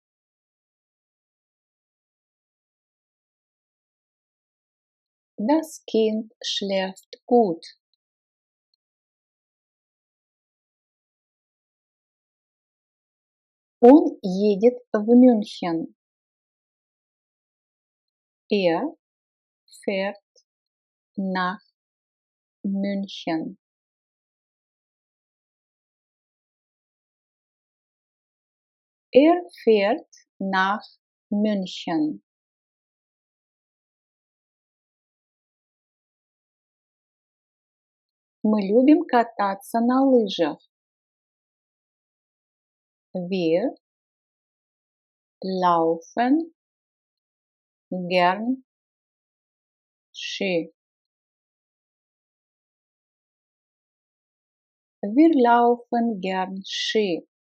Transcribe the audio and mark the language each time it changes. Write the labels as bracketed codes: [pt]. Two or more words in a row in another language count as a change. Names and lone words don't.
[de] Das Kind schläft gut. [ru] Он едет в Мюнхен. [de] Er fährt nach München. Er fährt nach München. [ru] Мы любим кататься на лыжах. [de] Wir laufen gern Ski. Wir laufen gern Ski.